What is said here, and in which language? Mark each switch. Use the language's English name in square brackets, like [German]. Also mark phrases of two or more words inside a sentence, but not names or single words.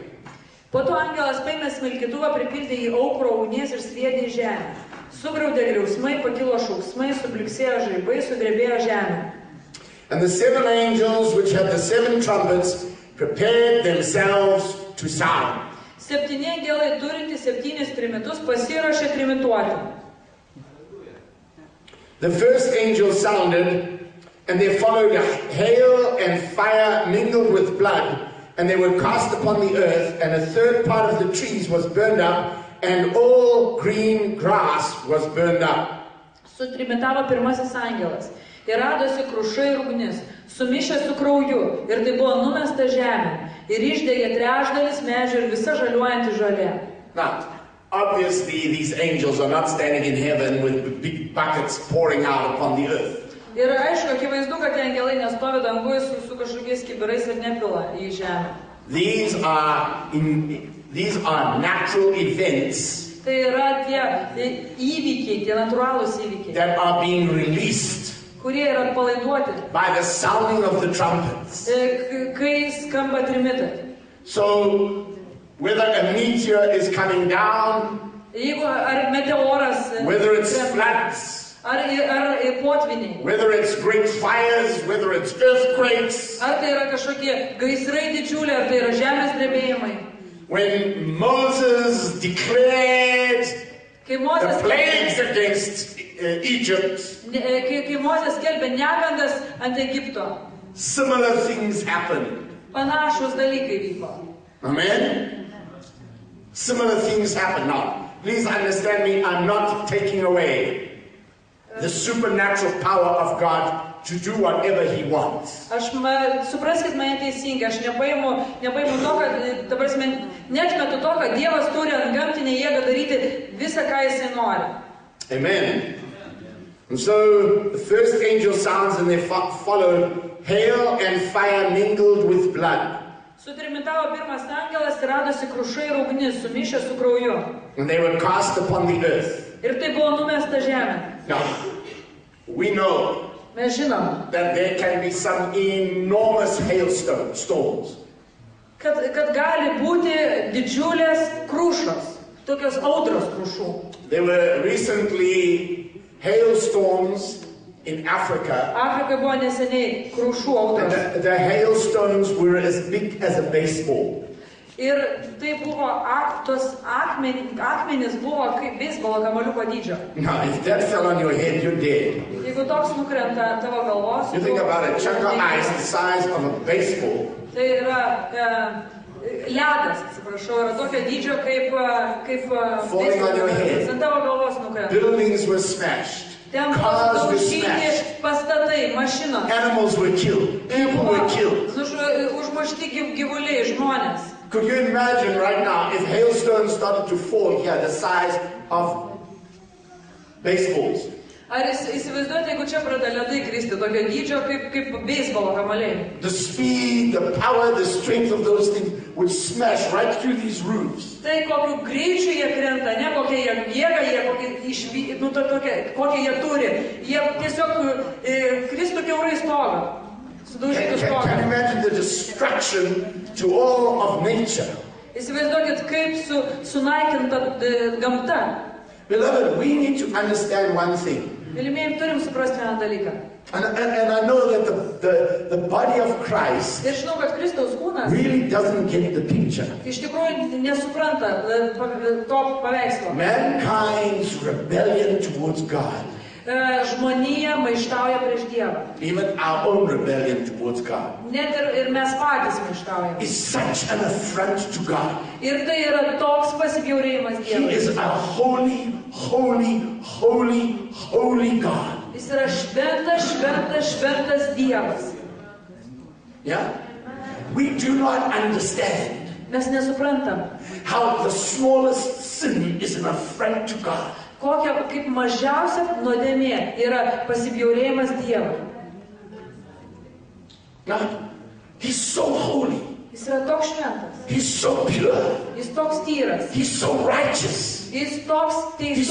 [Lithuanian] Po to angelas paėmė smilkytuvą, pripildė į aukuro ugnies ir sviedė į žemę. Sugraudė griausmai, pakilo šauksmai, subliksėjo žaibai, sudrebėjo žemė. [English] And the 7 angels which had the 7 trumpets prepared themselves to sound. [Lithuanian] 7 angelai turintys 7 trimitus pasiruošė trimituoti. [English] The first angel sounded, and there followed hail and fire mingled with blood, and they were cast upon the earth, and a third part of the trees was burned up, and all green grass was burned up. [Lithuanian] Sutrimitavo pirmasis angelas. Ir radosi kruša ir ugnis, sumišę su krauju, ir tai buvo numesta žemė. Ir išdegė trečdalis medžių ir visa žaliuojanti žolė. [English] Now, obviously these angels are not standing in heaven with big buckets pouring out upon the earth. [Lithuanian] Ir aišku, akivaizdu, kad tie angelai nestovi dangoje su kažkokiais kibirais ir nepila į žemę. [English] These are natural events [Lithuanian] Tai yra tie įvykiai, tie natūralūs įvykiai, [English] that are being released [Lithuanian] kurie yra atpalaiduoti, [English] by the sounding of the trumpets. [Lithuanian] kai skamba trimitai. [English] So, whether a meteor is coming down, [Lithuanian] Jeigu ar meteoras, [English] whether it's floods, [Lithuanian] ar potviniai, [English] whether it's great fires, whether it's earthquakes, [Lithuanian] ar tai yra kažkokie gaisrai didžiuliai, ar tai yra žemės drebėjimai. [English] when Moses declared [Lithuanian] Kai [English] the [Lithuanian] Mozės [English] plagues against Egypt, [Lithuanian] kai Mozės skelbė negandas ant Egipto, [English] similar things happened. [Lithuanian] panašus dalykai vyko. [English] Amen? Similar things happen. Now, please understand me, I'm not taking away the supernatural power of God to do whatever He wants. [Lithuanian] Supraskit mane teisingai, aš nepaimu to, kad, ta prasme, neatmetu to, kad Dievas turi antgamtinę jėgą daryti visą, ką Jisai nori. [English] Amen. And so, the first angel sounds and there followed hail and fire mingled with blood. [Lithuanian] Sutrimitavo pirmas angelas ir radosi kruša ir ugnis, sumišę su krauju. [English] And they were cast upon the earth. [Lithuanian] Ir tai buvo numesta žemė. [English] Now, we know [Lithuanian] Mes žinom, [English] that there can be some enormous storms. [Lithuanian] kad gali būti didžiulės krušos, tokios audros krušų. [English] There were recently hailstorms in Africa. [Lithuanian] Afrikoje buvo neseniai krušų [English] And [Lithuanian] audros. [English] the hailstones were as big as a baseball. [Lithuanian] Ir tai buvo, tos akmenys buvo kaip beisbolo kamuoliuko dydžio. [English] Now, if that fell on your head, you're dead. [Lithuanian] Jeigu toks nukrenta ant tavo galvos, [English] You think about a chunk of ice the size of a baseball. [Lithuanian] tai yra ledas, atsiprašau, yra tokio dydžio kaip [English] Falling on your head. [Lithuanian] ant tavo galvos nukrenta. [English] Buildings were smashed. [Lithuanian] Ten buvo [English] Cars were [Lithuanian] daužyti [English] smashed. [Lithuanian] pastatai, mašinos. [English] Animals were killed. People [Lithuanian] Buvo [English] were killed. [Lithuanian] užmušti gyvuliai, žmonės. [English] Could you imagine right now if hailstones started to fall here the size of baseballs? [Lithuanian] Ar įsivaizduojate, jeigu čia pradeda ledai kristi, tokio dydžio kaip beisbolo kamuoliai? [English] The speed, the power, the strength of those things would smash right through these roofs. [Lithuanian] Tai kokiu greičiu jie krenta, ne kokia jėga jie kokią jie turi. Jie tiesiog kristų kiaurai stogą. Sudaužytų [English] Can you [Lithuanian] stogą. [English] imagine the destruction to all of nature? [Lithuanian] Įsivaizduokit, kaip sunaikinta gamta. [English] Beloved, we need to understand one thing. [Lithuanian] Mylimieji, turim suprasti vieną dalyką. [English] And I know that the body of Christ [Lithuanian] Ir žinau, kad Kristaus kūnas [English] really doesn't get the picture. [Lithuanian] iš tikrųjų nesupranta to paveikslo. [English] Mankind's rebellion towards God [Lithuanian] žmonija maištauja prieš Dievą. [English] Even our own rebellion towards God [Lithuanian] Net ir mes patys maištaujame. [English] is such an affront to God. [Lithuanian] Ir tai yra toks pasibjaurėjimas [English] He [Lithuanian] Dievui. [English] is a holy, holy, holy, holy God. [Lithuanian] Jis yra šventas, šventas, šventas Dievas. [English] Yeah? We do not understand [Lithuanian] Mes nesuprantam, [English] how the smallest sin is an affront to God. [Lithuanian] kokia kaip mažiausia nuodėmė yra pasibjaurėjimas Dievui. [English] Now, He's so holy. [Lithuanian] Jis yra toks šventas, [English] He's so pure. [Lithuanian] jis toks tyras, [English] He's so righteous. [Lithuanian] jis toks [English] He's